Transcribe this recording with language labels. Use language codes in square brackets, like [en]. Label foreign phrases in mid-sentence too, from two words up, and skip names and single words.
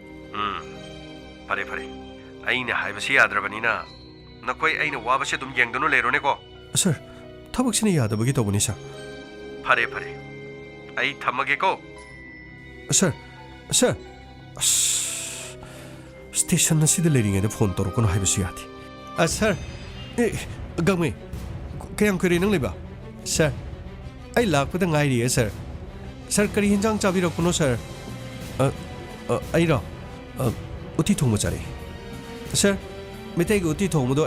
[mni] फरे फरे अइना हाइबसि याद्रबनिना नखोइ अइना वाबसे दुम येंगदुनो लेरोनेको सर ꯊꯕꯛꯁꯤꯅ ꯌꯥꯗꯕꯒꯤ ꯇꯧꯕꯅꯤ ꯁꯥꯔ ꯐꯔꯦ ꯐꯔꯦ ꯑꯩ ꯊꯝꯃꯒꯦꯀꯣ ꯁꯥꯔ ꯁꯥꯔ 스테이션 ꯑꯁꯤꯗ ꯂꯩꯔꯤꯉꯩꯗ ꯐꯣꯟ ꯇꯧꯔꯛꯀꯅꯣ ꯍꯥꯏꯕꯁꯨ ꯌꯥꯗꯦ ꯁꯥꯔ ꯒꯪꯃꯩ ꯀꯌꯥꯝ ꯀꯨꯏꯔꯦ ꯅꯪ ꯂꯩꯕ ꯁꯥꯔ ꯑꯩ ꯂꯥꯛꯄꯗ ꯉꯥꯏꯔꯤꯌꯦ ꯁꯥꯔ ꯁꯥꯔ ꯀꯔꯤ ꯍꯦꯟꯖꯥꯡ ꯆꯥꯕꯤꯔꯛꯄꯅꯣ ꯁꯥꯔ ꯑꯩꯔꯣ ꯎꯇꯤ ꯊꯣꯡꯕ ꯆꯥꯔꯛꯏ ꯁꯥꯔ ꯃꯩꯇꯩꯒꯤ ꯎꯇꯤ ꯊꯣꯡꯕꯗꯣ